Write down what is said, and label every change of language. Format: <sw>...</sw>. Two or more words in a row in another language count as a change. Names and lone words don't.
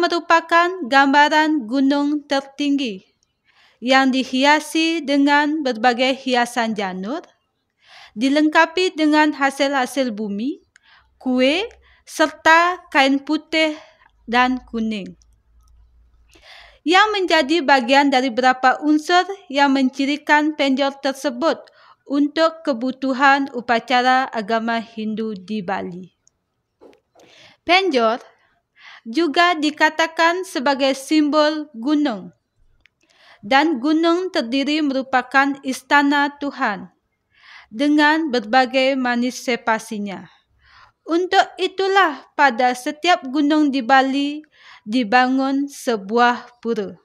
<id>merupakan gambaran gunung tertinggi yang dihiasi dengan berbagai hiasan janur, dilengkapi dengan hasil-hasil bumi, kue, serta kain putih dan kuning, yang menjadi bagian dari beberapa unsur yang mencirikan penjor tersebut untuk kebutuhan upacara agama Hindu di Bali. Penjor juga dikatakan sebagai simbol gunung, dan gunung terdiri merupakan istana Tuhan dengan berbagai manifestasinya. Untuk itulah pada setiap gunung di Bali dibangun sebuah pura.</id>